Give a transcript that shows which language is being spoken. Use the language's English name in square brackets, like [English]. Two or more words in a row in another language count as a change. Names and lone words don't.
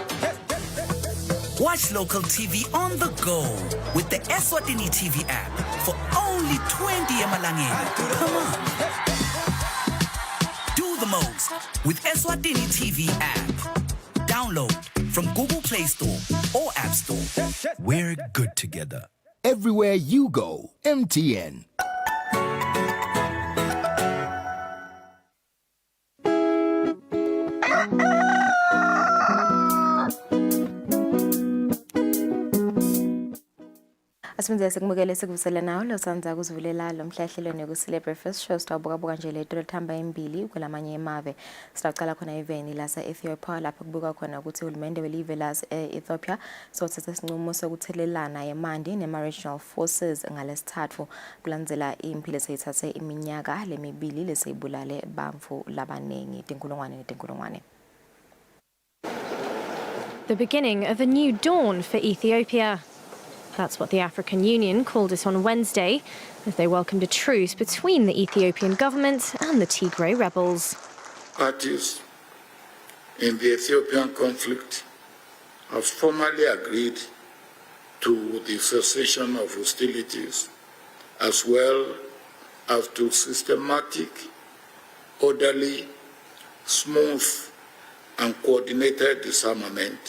[English] Watch local TV on the go with the Eswatini TV app for only 20 emalangeni. Come on. Do the most with Eswatini TV app. Download from Google Play Store or App Store. We're good together. Everywhere you go, MTN. [Swati] Asimenzele sikumukele sikuvusele nawo losanza kuzivulela lo mhlahlelweni Kusile breakfast show sitawubuka nje le thamba embili kwelamanye emave. Sitaqala khona eveni lasa Ethiopia lapho kubuka khona ukuthi uhulumende welive lasa Ethiopia sothatha isinqumo sokuthelelana yemandi nema- [English] regional forces [Swati] ngalesithathu kulandzela impilo eseyithathe iminyaka lemibili leseyibulale bamfu labanengi tinkulungwane. [English] The beginning of a new dawn for Ethiopia. That's what the African Union called it on Wednesday, as they welcomed a truce between the Ethiopian government and the Tigray rebels. Parties in the Ethiopian conflict have formally agreed to the cessation of hostilities, as well as to systematic, orderly, smooth, and coordinated disarmament.